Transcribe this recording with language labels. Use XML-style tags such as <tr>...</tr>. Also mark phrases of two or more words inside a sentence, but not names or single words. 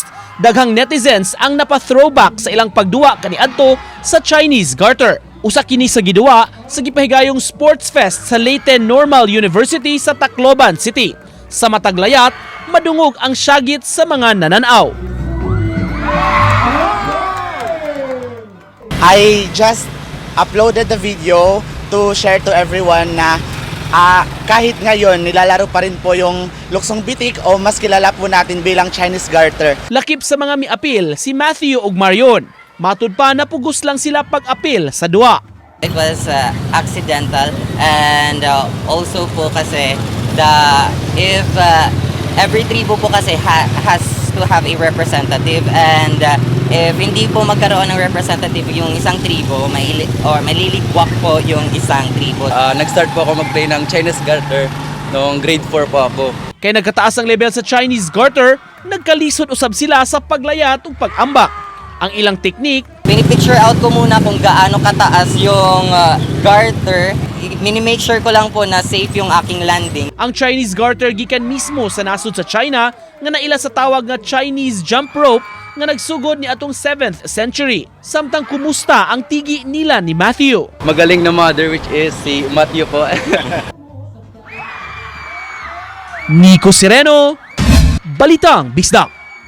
<ceb>Daghang netizens ang napa-throwback sa ilang pagduwa kaniadto sa Chinese Garter. Usa kini sa giduwa sa gipahigayong sportsfest sa Leyte Normal University sa Tacloban City. Sa mataglayat, madungog ang syagit sa mga nananaw.</ceb> <en>I just uploaded the video to share to everyone</en> <tl>na kahit ngayon nilalaro pa rin po yung luksong bitik o mas kilala po natin bilang Chinese Garter.</tl> <ceb>Lakip sa mga miapil si Matthew ug Marion. Matud pa napugos lang sila pag-apil sa duwa.</ceb> <en>It was accidental and also</en> <tl>po kasi</tl> <en>if every</en> <tl>tribo po kasi</tl> <en>has to have a representative and if</en> <tl>hindi po magkaroon ng representative yung isang tribo, maliligwak po yung isang tribo. Nag-start po ako mag-play ng Chinese Garter noong grade 4 po ako.</tl> <ceb>Kaya nagkataas ang level sa Chinese Garter, nagkalisod usab sila sa paglayat ug pag-ambak. Ang ilang teknik,</ceb> <tl>Mini-picture out ko muna kung gaano kataas yung garter. Mini-make sure ko lang po na safe yung aking landing.</tl> <ceb>ang Chinese Garter gikan mismo sa nasod sa China nga naila sa tawag nga</ceb> <en>Chinese jump rope</en> <ceb>nga nagsugod ni atong</ceb> <en>7th century.</en> <ceb>Samtang kumusta ang tigi nila ni Matthew?</ceb> <tl>Magaling na mother</tl> <en>which is</en> <tl>si Matthew po.</tl> <ceb>Nico Sereno, Balitang, Bisdak.</ceb>